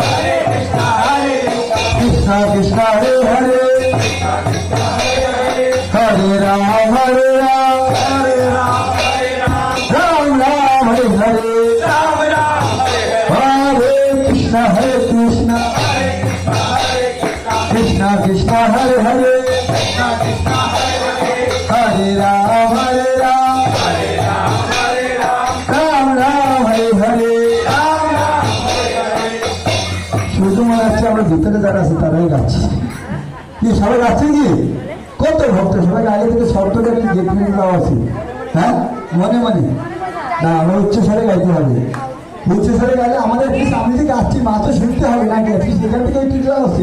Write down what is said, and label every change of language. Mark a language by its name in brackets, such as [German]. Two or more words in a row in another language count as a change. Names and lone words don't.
[Sanskrit] কৃষ্ণ কৃষ্ণ হরে হরে, হরে রাম হরে রাম, রাম রাম হরে হরে, হরে কৃষ্ণ হরে কৃষ্ণ, কৃষ্ণ কৃষ্ণ হরে হরে, হরে রাম হরে রাম, রাম রাম হরে হরে। [Bangla] শুধু মনে হচ্ছে আমরা ভিতরে যারা আছে তারাই গাচ্ছি, কি সবাই গাচ্ছে কি? কত ভক্ত, সবাই আগে থেকে শব্দটা কি দেখে দেওয়া আছে? হ্যাঁ, মনে মনে না, আমরা উচ্চস্বরে গাইতে হবে। উচ্চস্বরে গাইলে আমাদের আমি যে গাচ্ছি মা তো শুনতে হবে নাকি, সেখান থেকে একটু দেওয়া উচিত।